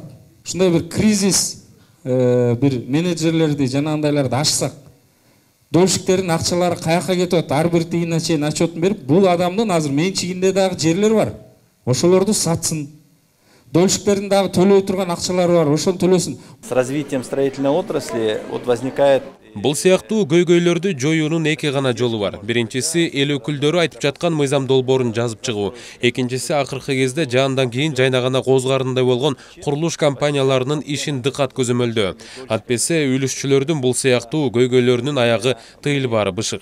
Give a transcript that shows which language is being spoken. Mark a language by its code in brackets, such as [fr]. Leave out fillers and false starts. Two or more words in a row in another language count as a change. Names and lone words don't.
[ky] Ушундай бир кризис бир менеджерлерди жанагындайларды ашсак, дольщиктердин акчалары каяка кетип атат, ар бир тыйына чейин отчетун берип, бул адамдын азыр менчигинде дагы жерлер бар. Ошолорду сатсын. Дольщиктердин дагы төлөй турган акчалары бар, ошону төлөсүн. [ru] С развитием строительной отрасли вот возникает. [ky] Бул сыяктуу көйгөйлөрдү жоюунун эки гана жолу бар. Биринчиси эл өкүлдөрү айтып жаткан мыйзам долбоорун жазып чыгуу. Экинчиси акыркы кезде жаандан кийин жайнагана козгарындай болгон курулуш компанияларынын ишин дыкат көзөмөлдөө. Антпесе үлүшчүлөрдүн бул сыяктуу көйгөйлөрүнүн аягы тыйылбаары бышык.